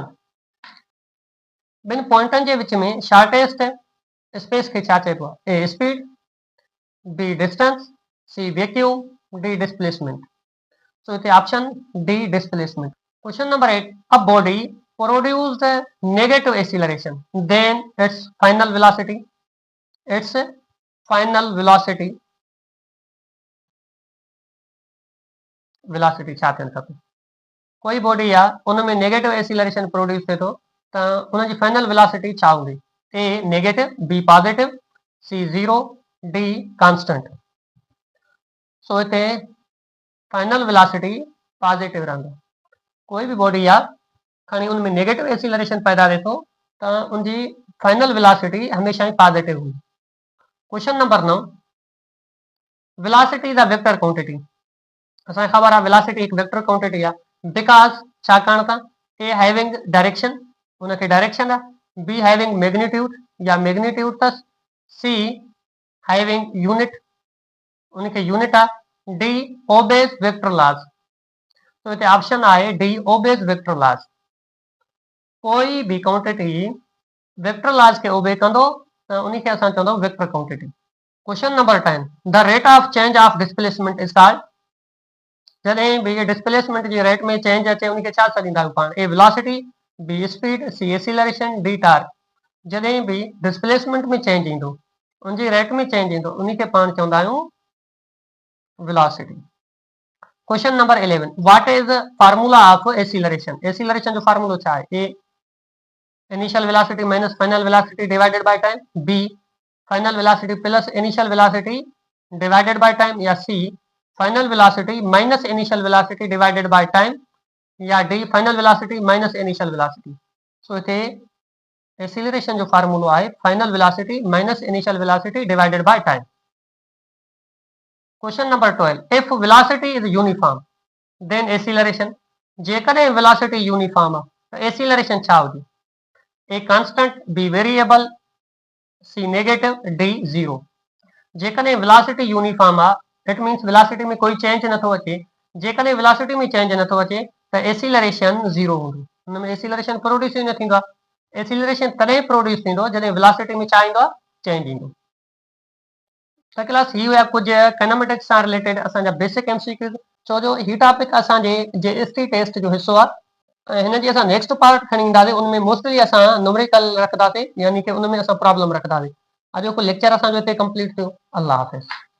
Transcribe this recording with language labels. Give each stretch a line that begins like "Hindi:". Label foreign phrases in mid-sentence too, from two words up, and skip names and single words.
Sindhi: ॿिनि पॉइंटनि जे विच में
English: shortest space
Sindhi: खे छा चइबो आहे?
English: A, speed. B, distance. C, vacuum. D, displacement.
Sindhi: सो हिते ऑप्शन
English: D, displacement. Question number 8, a body produced negative acceleration, then its final velocity
Sindhi: छा थियणु खपे? कोई बॉडी आहे उन में
English: negative acceleration produce
Sindhi: थिए थो त उन जी
English: final velocity
Sindhi: छा हूंदी?
English: A, negative. B, positive. C, zero. D, constant.
Sindhi: सो हिते
English: final velocity positive
Sindhi: रहंदो। कोई भी बॉडी आहे खणी उनमें
English: negative acceleration
Sindhi: पैदा थिए थो त उनजी
English: final velocity
Sindhi: हमेशह ही पॉजिटिव हूंदी।
English: Question number 9, velocity is a vector quantity.
Sindhi: असांखे ख़बर आहे वेलोसिटी एक
English: vector quantity
Sindhi: आहे बिकॉज छाकाणि त
English: a having direction,
Sindhi: उनखे डायरेक्शन आहे।
English: B, having magnitude या मैग्नीट्यूड अथसि। C, having unit,
Sindhi: उनखे यूनिट आहे।
English: D, obeys vector laws.
Sindhi: तो हिते ऑप्शन आहे
English: D, obeys vector laws.
Sindhi: कोई भी क्वांटिटी
English: vector laws
Sindhi: के ओबे कंदो त उन्हीं के असां चवंदा
English: vector quantity. Question number 10 the rate of change of displacement is called.
Sindhi: जॾहिं भी डिस्प्लेसमेंट जी रेट में चेंज अचे उनखे छा छॾींदा आहियूं पाण?
English: A velocity, B speed, C acceleration, D torque.
Sindhi: जॾहिं भी डिस्प्लेसमेंट में चेंज ईंदो उनजी रेट में चेंज ईंदो उनखे पाण चवंदा आहियूं वेलोसिटी।
English: Question number 11 what is formula of acceleration.
Sindhi: एक्सीलरेशन जो फार्मूलो छा आहे?
English: A initial velocity minus final velocity divided by time, B final velocity plus initial velocity divided by time, or C final velocity minus initial velocity divided by time, or D final velocity minus initial velocity.
Sindhi: सो इथे एक्सीलरेशन जो फार्मूलो आहे
English: final velocity minus initial velocity divided by time. Question number 12 if velocity is uniform then acceleration.
Sindhi: जेकॾहिं
English: velocity uniform
Sindhi: आहे त एक्सीलरेशन छा हुजे?
English: A constant, B variable, C negative, D zero.
Sindhi: जेकॾहिं
English: velocity uniform
Sindhi: आहे
English: it means velocity
Sindhi: में कोई चेंज नथो अचे। जेकॾहिं वेलोसिटी में चेंज नथो अचे त
English: acceleration zero
Sindhi: हूंदो, हुन में एक्सीलरेशन प्रोड्यूस ई न थींदो आहे। एक्सीलरेशन तॾहिं प्रोड्यूस थींदो जॾहिं वेलोसिटी में छा ईंदो आहे? चेंज ईंदो। त क्लास ही हुआ कुछ काइनेमेटिक्स सां रिलेटेड असांजा
English: basic MCQs.
Sindhi: छो जो ही टॉपिक असांजे
English: JST test
Sindhi: जो हिस्सो आहे ऐं हिन जी असां
English: next part
Sindhi: खणी ईंदासीं। उनमें मोस्टली असां न्यूमेरिकल रखंदासीं, यानी कि उनमें असां प्रॉब्लम रखंदासीं। अॼोको लेक्चर असांजो हिते कंप्लीट थियो। अल्लाह हाफ़िज़।